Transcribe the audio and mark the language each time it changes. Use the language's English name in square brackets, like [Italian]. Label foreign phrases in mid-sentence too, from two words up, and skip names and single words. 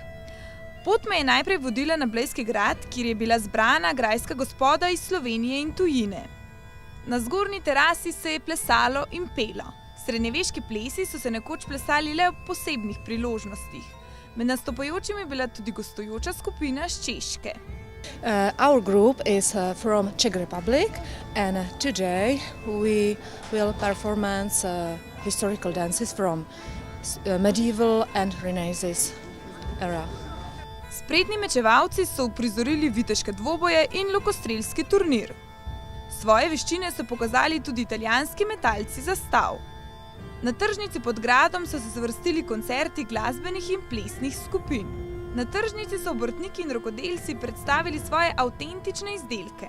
[Slovenian] Pot me je najprej vodila na Blejski grad, kjer je bila zbrana grajska gospoda iz Slovenije in tujine. Na zgornji terasi se je plesalo in pelo. Srednjeveški plesi so se nekoč plesali le ob posebnih priložnostih. Med nastopajočimi je bila tudi gostujoča skupina s Češke. [English] Our group is from Czech Republic, and today we will performance historical dances from medieval and Renaissance era. [Slovenian] Spretni mečevalci so uprizorili viteške dvoboje in lokostrelski turnir. Svoje veščine so pokazali tudi italijanski metalci zastav. Na tržnici pod gradom so se zvrstili koncerti glasbenih in plesnih skupin. Na tržnici so obrtniki in rokodelci predstavili svoje avtentične izdelke.